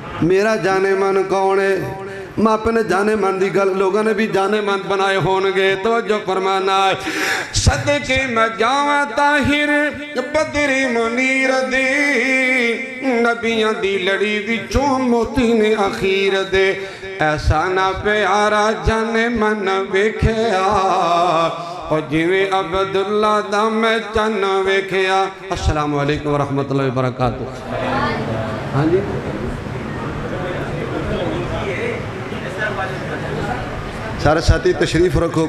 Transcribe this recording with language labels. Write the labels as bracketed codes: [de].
[ur] میرا جانے من کون ہے؟ میں اپنے جانے من دی گل لوگوں نے بھی جانے من بنائے ہونگے. توجہ فرمانا. [pa] صدقے میں جاواں طاہر بدر منیر دی. نبیاں دی لڑی وچوں موتی نے اخیر دے. ایسا نہ پیارا جانے من وکھیا. اور جیوے عبداللہ دا میں چن وکھیا. [ur] السلام علیکم ورحمت اللہ وبرکاتہ. ہاں جی سارے ساتھی تشریف رکھو.